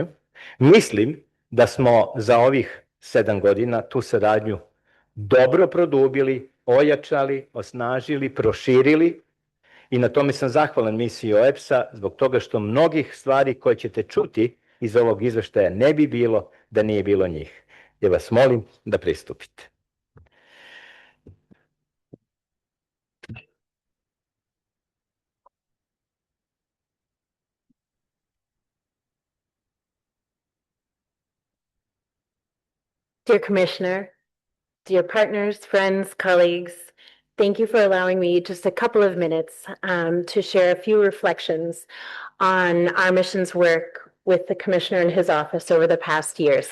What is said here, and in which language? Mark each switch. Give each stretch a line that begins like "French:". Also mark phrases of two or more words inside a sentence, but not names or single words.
Serbian: Mislim da smo za ovih 7 godina tu saradnju dobro produbili, ojačali, osnažili, proširili i na tome sam zahvalan misiji OEBS-a zbog toga što mnogih stvari koje ćete čuti iz ovog izveštaja ne bi bilo da nije bilo njih. Ja vas molim da pristupite.
English: Dear Commissioner, dear partners, friends, colleagues, thank you for allowing me just a couple of minutes to share a few reflections on our mission's work with the Commissioner and his office over the past years.